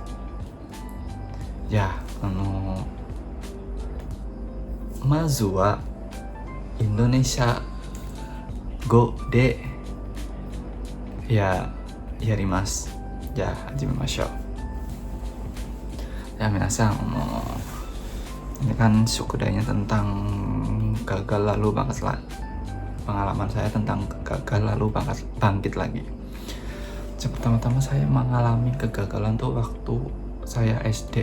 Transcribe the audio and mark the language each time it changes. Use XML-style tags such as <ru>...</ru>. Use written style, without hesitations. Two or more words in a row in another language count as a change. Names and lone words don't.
<ja>じゃあまずはインドネシア語でやります。じゃあ始めましょう。</ja> <id>Ya minasan, ini kan sukudanya tentang gagal lalu pengalaman saya tentang gagal lalu bangkit lagi. Pertama-tama saya mengalami kegagalan tuh waktu saya SD.</id>